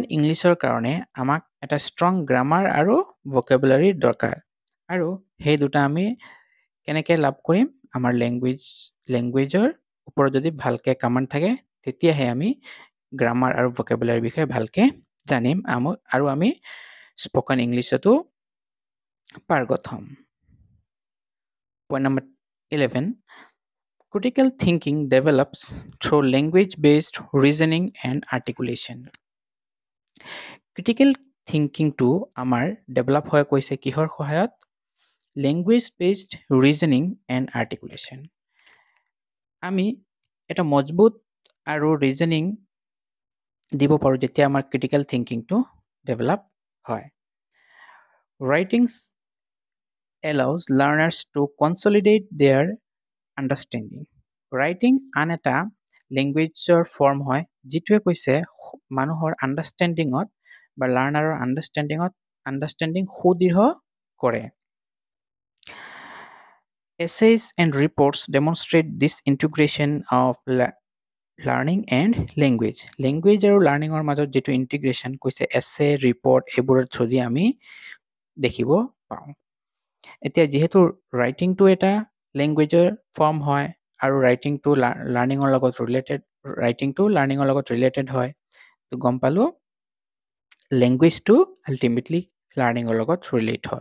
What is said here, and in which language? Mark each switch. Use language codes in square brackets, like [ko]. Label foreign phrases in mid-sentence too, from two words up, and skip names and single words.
[as] ইংলিছৰ কাৰণে আমাক এটা ষ্ট্ৰং গ্ৰামাৰ আৰু ভকেবুলাৰীৰ দৰকাৰ আৰু সেই দুটা আমি কেনেকৈ লাভ কৰিম আমাৰ লেংগুৱেজৰ ওপৰত যদি ভালকৈ কমাণ্ড থাকে তেতিয়াহে আমি গ্ৰামাৰ আৰু ভকেবুলাৰীৰ বিষয়ে ভালকৈ জানিম আৰু আমি স্পকেন ইংলিছতো পাৰ্গত হ'ম [en] point number [as] 11 [en] Critical thinking develops through language-based reasoning and articulation. Critical thinking [as] to আমাৰ develop হয় কৈছে কিহৰ সহায়ত [en] language-based reasoning and articulation. [as] আমি এটা মজবুত আৰু reasoning দিব পাৰোঁ যেতিয়া আমাৰ [en] critical thinking [as] to develop হয়. [en] Writings allows learners to consolidate their [as] আণ্ডাৰষ্টেণ্ডিং ৰাইটিং আন এটা লেংগুৱেজৰ ফৰ্ম হয় যিটোৱে কৈছে মানুহৰ আণ্ডাৰষ্টেণ্ডিঙত বা লাৰ্ণাৰৰ আণ্ডাৰষ্টেণ্ডিং সুদৃঢ় কৰে [en] essays and reports demonstrate this integration of learning and language [as] আৰু লাৰ্ণিঙৰ মাজত যিটো ইণ্টিগ্ৰেশ্যন কৈছে [en] essay report [as] এইবোৰৰ থ্ৰু দি আমি দেখিব পাওঁ এতিয়া যেহেতু ৰাইটিংটো এটা লেংগুৱেজৰ ফৰ্ম হয় আৰু ৰাইটিংটো লাৰ্ণিঙৰ লগত ৰিলেটেড হয়, তো গম পালো লেংগুৱেজটো আল্টিমেটলি লাৰ্ণিঙৰ লগত ৰিলেট হ'ল।